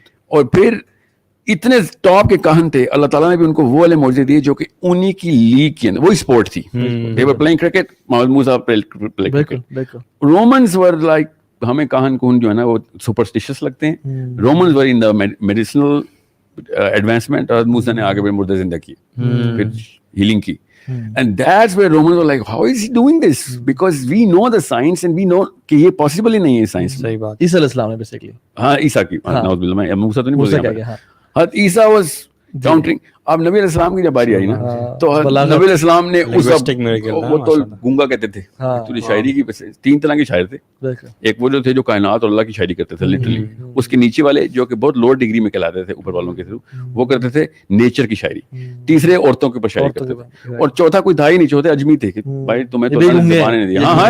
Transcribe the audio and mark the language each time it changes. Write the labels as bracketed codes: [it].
[hi] और फिर इतने टॉप के कहन थे, अल्लाह ताला ने भी उनको वो वाले मौजे दिए जो कि उन्हीं की लीग के अंदर, वो स्पोर्ट थी, [en] they were playing cricket, [hi] Mohammad Musa playing cricket. Romans were like, हमें कहन कुन जो है ना वो सुपरस्टिशियस लगते हैं, Romans were in the medicinal advancement, और मूसा ने आगे मुर्दे जिंदा किए, फिर हीलिंग की। [en] And that's where Romans were like, how is he doing this? Because we know the science and we know [hi] कि ये possible ही नहीं है साइंस। सही बात। ईसा अलैहिस्सलाम ने बेसिकली, हाँ ईसा की, मैं मूसा तो नहीं बोल रहा, हाँ ईसा वाज काउंटरिंग। अब नबी अलैहिस्सलाम की जब बारी आई ना तो नबी अलैहिस्सलाम ने उस वो तो गूंगा कहते थे, तूने शायरी की, 3 तरह के शायर थे, एक वो जो थे जो कायनात और अल्लाह की शायरी करते थे लिटरली, उसके नीचे वाले जो कि बहुत लोअर डिग्री में कहलाते थे ऊपर वालों के थ्रू, वो करते थे नेचर की शायरी, तीसरे औरतों के ऊपर शायरी करते थे, और चौथा कोई था ही नहीं, चौथे अजमी थे कि भाई तुम्हें तो ज़बान नहीं दिया।